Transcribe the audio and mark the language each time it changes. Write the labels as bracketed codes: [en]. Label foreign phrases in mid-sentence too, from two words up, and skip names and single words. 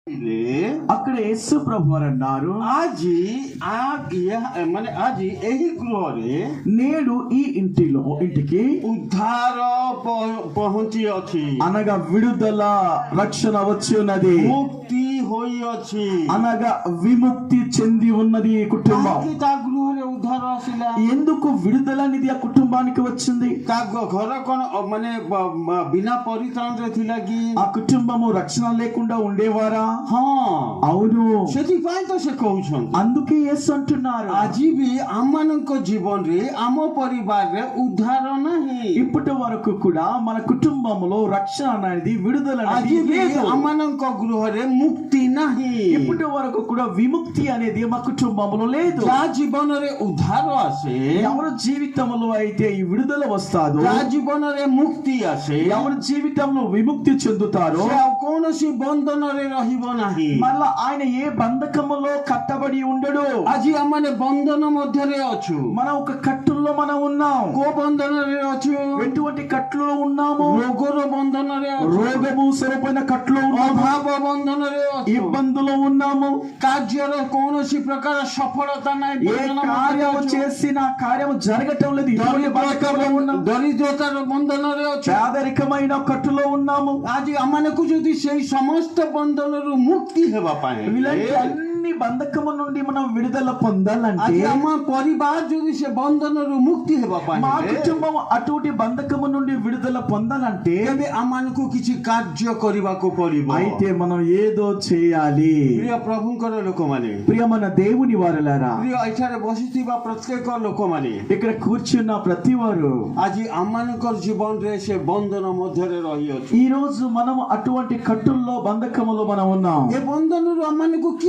[te] అక్కడ యేసు ప్రభు వారు అన్నారు, [or] ଆଜି ଏହି ଗୃହରେ [te] నేడు ఈ ఇంటికి [or] ଉଦ୍ଧାର ପହଞ୍ଚି ଅଛି, [te] అనగా విడుదల రక్షణ వచ్చి ఉన్నది, [or] ମୁକ୍ତି ହୋଇଅଛି, [te] అనగా విముక్తి చెంది ఉన్నది ఈ కుటుంబం. [or] କାହିଁକି ତା ଗୃହରେ ଉଦ୍ଧାର ଆସିଲା? [te] ఎందుకు విడుదల అనేది ఆ కుటుంబానికి వచ్చింది? [or] ତା ଘର କଣ ମାନେ ବିନା ପରିତ୍ରାଣରେ ଥିଲା କି? [te] ఆ కుటుంబము రక్షణ లేకుండా ఉండేవారా? [or] ହଁ, [te] అవును. [or] ସେଥିପାଇଁ ତ ସେ କହୁଛନ୍ତି, [te] అందుకే యేసు అంటున్నారు, [or] ଆଜି ବି ଆମମାନଙ୍କ ଜୀବନରେ ଆମ ପରିବାରରେ ଉଦ୍ଧାର ନାହିଁ, [te] ఇప్పటి వరకు కూడా మన కుటుంబంలో రక్షణ అనేది విడుదల [or] ଆଜି [te] అనేది [or] ବି [te] లేదు. [or] ଆମମାନଙ୍କ గృహରେ ମୁକ୍ତି ନାହିଁ, [te] ఇప్పటి వరకు కూడా విముక్తి అనేది మా కుటుంబంలో లేదు. [or] ଯାହା ଜୀବନରେ ଉଦ୍ଧାର ଆସେ, [te] ఎవరి జీవితంలో అయితే ఈ విడుదల వస్తాదో, [or] ଯାହା ଜୀବନରେ ମୁକ୍ତି ଆସେ, [te] ఎవరి జీవితంలో విముక్తి చెందుతారో, [or] ସେ ଆଉ କୌଣସି ବନ୍ଧନରେ ରହିବ ନାହିଁ. [te] మళ్ళా ఆయన ఏ బంధకములో కట్టబడి ఉండడు. [or] ଆଜି ଆମମାନେ ବନ୍ଧନ ମଧ୍ୟରେ ଅଛୁ. [te] మనం ఒక కట్టుల్లో మనం ఉన్నాం. [or] କୋଉ ବନ୍ଧନରେ ଅଛୁ? [te] ఎటువంటి కట్టులో ఉన్నాము? [or] ରୋଗର ବନ୍ଧନରେ ଅଛୁ, [te] రోగము స్వరూపమైన కట్టులో ఉన్నాము, [or] ଅଭାବ ବନ୍ଧନରେ ଅଛୁ, [te] ఇబ్బందులో ఉన్నాము, [or] କାର୍ଯ୍ୟର కୌଣସି ପ୍ରକାର ସଫଳତା ନାହିଁ, [te] ఏ కార్యము చేసినా కార్యము జరగటం లేదు, ఇటువంటి బంధకంలో ఉన్నాము, [or] ଦରିଦ୍ରତାର ବନ୍ଧନରେ ଅଛୁ. [te] పేదరికమైన కట్టులో ఉన్నాము. [or] ଆଜି ଆମମାନଙ୍କୁ ଯଦି ସେଇ ସମସ୍ତ ବନ୍ଧନରୁ ମୁକ୍ତି ହେବା ପାଇଁ [te] ఇలాంటి అన్ని బంధకము నుండి మనం విడుదల పొందాలంటే, [or] ଆଜି ଆମ ପରିବାର ଯଦି ସେ ବନ୍ଧନରୁ ମୁକ୍ତି ହେବା ପାଇଁ [te] మా కుటుంబం అటువంటి బంధకము నుండి విడుదల పొందాలంటే, [or] ତେବେ ଆମମାନଙ୍କୁ କିଛି କାର୍ଯ୍ୟ କରିବାକୁ ପଡିବ. [te] అయితే మనం ఏదో చేయాలి. [or] ପ୍ରିୟ ପ୍ରଭୁଙ୍କର ଲୋକମାନେ, [te] ప్రియమైన దేవుని వారలారా, [or] ପ୍ରିୟ ଏଠାରେ ବସିଥିବା ପ୍ରତ୍ୟେକ ଲୋକମାନେ, [te] ఇక్కడ కూర్చున్న ప్రతి వారు [or] ଆଜି ଆମମାନଙ୍କର ଜୀବନରେ ସେ ବନ୍ଧନ ମଧ୍ୟରେ ରହିଅଛୁ. [te] ఈ రోజు మనం అటువంటి కట్టుల్లో బంధకములో మనం ఉన్నాం. [or] ଏ ବନ୍ଧନରୁ ଆମମାନଙ୍କୁ କିଏ